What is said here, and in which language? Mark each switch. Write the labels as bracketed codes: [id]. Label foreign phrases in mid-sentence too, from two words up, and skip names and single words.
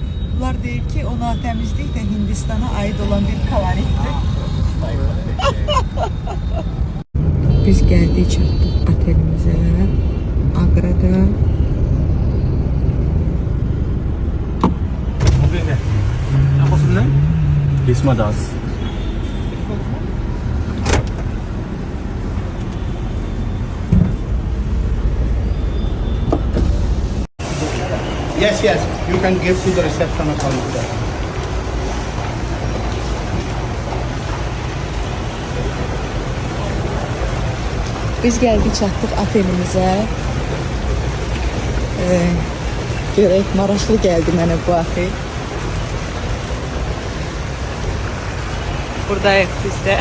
[az] Bunlar deyir ki, o natəmizlik də Hindistana aid olan bir koloritdir. Biz gəldik, çatdıq otelimizə, Aqrada. Lismadas. [en] Yes, you can give to the reception counter. [az] Biz gəldik, çatdıq otelimizə. Görək, maraqlı gəldi mənə bu axı. Buradayıq biz də.